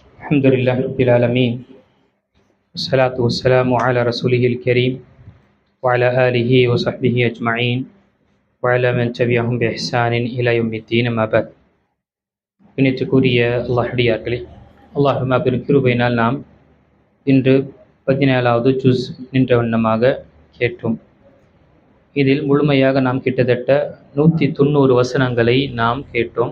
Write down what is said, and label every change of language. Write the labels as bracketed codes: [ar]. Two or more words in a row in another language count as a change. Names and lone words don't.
[ar] الحمد لله رب العالمين والصلاة والسلام على رسوله الكريم وعلى آله وصحبه أجمعين وعلى من تبعهم بإحسان إلى يوم الدين ما بعد. [ta] இணைத்துக்குரிய அல்லாஹ்டியார்களே, அல்லாஹ் பெரும் கிருபையினால் நாம் இன்று 17வது ஜுஸ் நின்ற வண்ணமாக கேட்டோம். இதில் முழுமையாக நாம் கிட்டத்தட்ட 190 வசனங்களை நாம் கேட்டோம்.